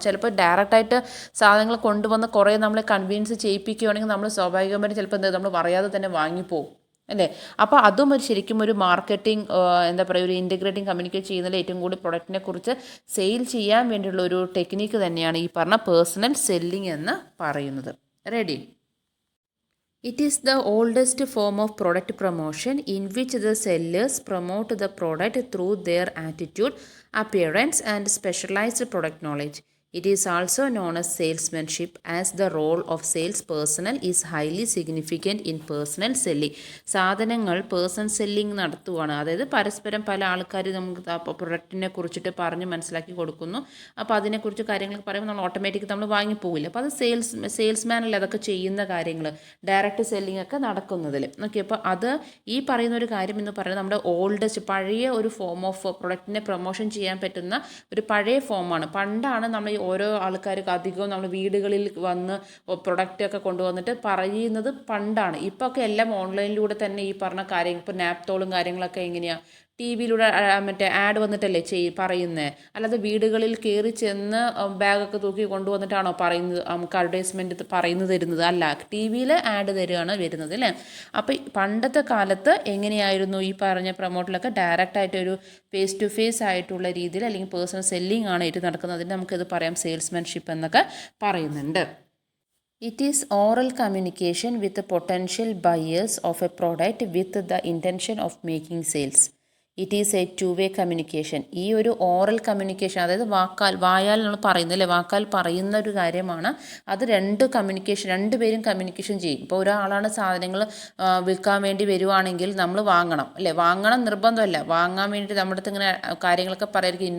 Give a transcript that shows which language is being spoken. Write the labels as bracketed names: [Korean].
[Malayalam] ചിലപ്പോൾ ഡയറക്റ്റായിട്ട് സാധനങ്ങൾ കൊണ്ടുവന്ന് കുറേ നമ്മളെ കൺവിൻസ് ചെയ്യിപ്പിക്കുകയാണെങ്കിൽ നമ്മൾ സ്വാഭാവികമായിട്ട് ചിലപ്പോൾ നമ്മൾ പറയാതെ തന്നെ വാങ്ങിപ്പോവും അല്ലേ. അപ്പോൾ അതും ശരിക്കും ഒരു മാർക്കറ്റിംഗ് എന്താ പറയുക, ഒരു ഇൻറ്റഗ്രേറ്റിംഗ് കമ്മ്യൂണിക്കേറ്റ് ചെയ്യുന്നതിൽ ഏറ്റവും കൂടുതൽ പ്രൊഡക്റ്റിനെ കുറിച്ച് സെയിൽ ചെയ്യാൻ വേണ്ടിയുള്ള ഒരു ടെക്നിക്ക് തന്നെയാണ് ഈ പറഞ്ഞ പേഴ്സണൽ സെല്ലിംഗ് എന്ന് പറയുന്നത്. Ready. [English] It is the oldest form of product promotion in which the sellers promote the product through their attitude, appearance, and specialized product knowledge. It is also known as salesmanship, as the role of sales personnel is highly significant in personal selling. [Malayalam] സാധനങ്ങൾ person selling നടത്തുവാണ്, അതായത് പരസ്പരം പല ആൾക്കാർ നമുക്ക് പ്രൊഡക്റ്റിനെ കുറിച്ചിട്ട് പറഞ്ഞ് മനസ്സിലാക്കി കൊടുക്കുന്നു. അപ്പോൾ അതിനെക്കുറിച്ച് കാര്യങ്ങൾ പറയുമ്പോൾ നമ്മൾ ഓട്ടോമാറ്റിക് നമ്മൾ വാങ്ങിപ്പോകില്ല. അപ്പോൾ അത് സെയിൽസ്മാനല്ലേ അതൊക്കെ ചെയ്യുന്ന കാര്യങ്ങൾ, ഡയറക്റ്റ് സെല്ലിംഗ് ഒക്കെ നടക്കുന്നതിൽ. ഓക്കെ, അപ്പോൾ അത് ഈ പറയുന്ന ഒരു കാര്യം എന്ന് പറയുന്നത് നമ്മുടെ ഓൾഡസ്റ്റ് പഴയ ഒരു ഫോം ഓഫ് പ്രൊഡക്റ്റിനെ പ്രൊമോഷൻ ചെയ്യാൻ പറ്റുന്ന ഒരു പഴയ ഫോമാണ്. പണ്ടാണ് നമ്മൾ ഈ ഓരോ ആൾക്കാർക്ക് അധികവും നമ്മൾ വീടുകളിൽ വന്ന് പ്രൊഡക്റ്റൊക്കെ കൊണ്ടുവന്നിട്ട് പറയുന്നത് പണ്ടാണ്. ഇപ്പോൾ ഒക്കെ എല്ലാം ഓൺലൈനിലൂടെ തന്നെ ഈ പറഞ്ഞ കാര്യം, ഇപ്പോൾ നാപ്തോളും കാര്യങ്ങളൊക്കെ എങ്ങനെയാണ് ടി വിയിലൂടെ മറ്റേ ആഡ് വന്നിട്ടല്ലേ പറയുന്നത്. അല്ലാതെ വീടുകളിൽ കയറി ചെന്ന് ബാഗൊക്കെ തൂക്കി കൊണ്ടുവന്നിട്ടാണോ പറയുന്നത്, നമുക്ക് അഡ്വർടൈസ്മെൻറ്റ് പറയുന്നത് തരുന്നത്? അല്ല, ടി വിയിൽ ആഡ് തരികയാണ് വരുന്നത് അല്ലേ. അപ്പോൾ പണ്ടത്തെ കാലത്ത് എങ്ങനെയായിരുന്നു ഈ പറഞ്ഞ പ്രൊമോട്ടിലൊക്കെ ഡയറക്റ്റായിട്ടൊരു ഫേസ് ടു ഫേസ് ആയിട്ടുള്ള രീതിയിൽ അല്ലെങ്കിൽ പേഴ്സണൽ സെല്ലിംഗ് ആണ് ഇത് നടക്കുന്നത്. അതിന് നമുക്കിത് പറയാം സെയിൽസ്മാൻഷിപ്പ് എന്നൊക്കെ പറയുന്നുണ്ട്. [English] It is oral communication with the potential buyers of a product with the intention of making sales. It is a two way communication. [Malayalam] ഈ ഒരു ഓറൽ കമ്മ്യൂണിക്കേഷൻ, അതായത് വായാൽ നമ്മൾ പറയുന്നില്ലേ, വാക്കാൽ പറയുന്ന ഒരു കാര്യമാണ്. അത് രണ്ടുപേരും കമ്മ്യൂണിക്കേഷൻ ചെയ്യും. ഇപ്പോൾ ഒരാളാണ് സാധനങ്ങൾ വിൽക്കാൻ വേണ്ടി വരുവാണെങ്കിൽ നമ്മൾ വാങ്ങണം അല്ലേ, വാങ്ങണം നിർബന്ധമല്ല, വാങ്ങാൻ വേണ്ടി നമ്മുടെ അടുത്ത് ഇങ്ങനെ കാര്യങ്ങളൊക്കെ പറയായിരിക്കും.